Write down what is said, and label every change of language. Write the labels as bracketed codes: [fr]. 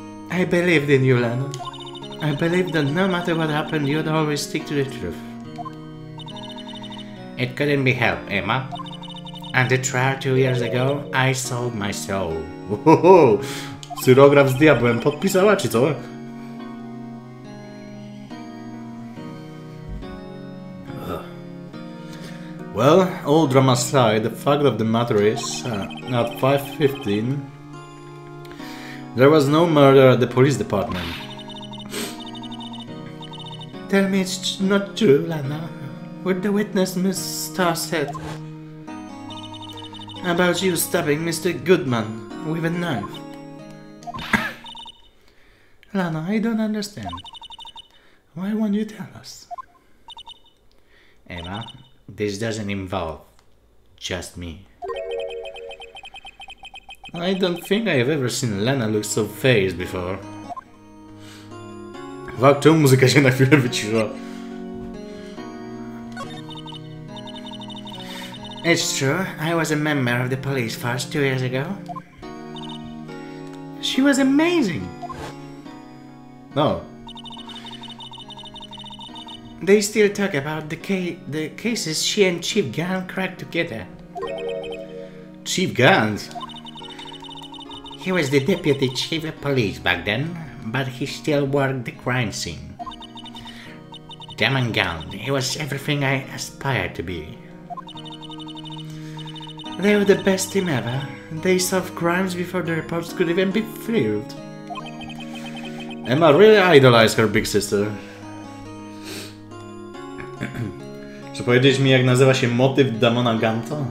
[en] I believed in you, Lana. I believed that no matter what happened, you'd always stick to the truth. It couldn't be helped, Emma. At the trial 2 years ago, I sold my soul. Ohoho! [pl] Cyrograf z diabłem podpisała, czy co? [en] Well, all drama aside, the fact of the matter is, at 5:15, there was no murder at the police department. Tell me it's not true, Lana. What the witness, Miss Starr, said about you stabbing Mr. Goodman with a knife. Lana, I don't understand. Why won't you tell us? Emma, this doesn't involve just me. I don't think I've ever seen Lena look so phased before. [pl] Wow, czemu muzyka się na chwilę wyciszyła? [en] It's true, I was a member of the police force 2 years ago. She was amazing. No. They still talk about the cases she and Chief Gunn cracked together. Chief Gans? He was the deputy chief of police back then, but he still worked the crime scene. Damn and gown, he was everything I aspired to be. They were the best team ever. They solved crimes before the reports could even be filed. Emma really idolized her big sister. [pl] Czy powiedzieć mi, jak nazywa się motyw Damona Ganta?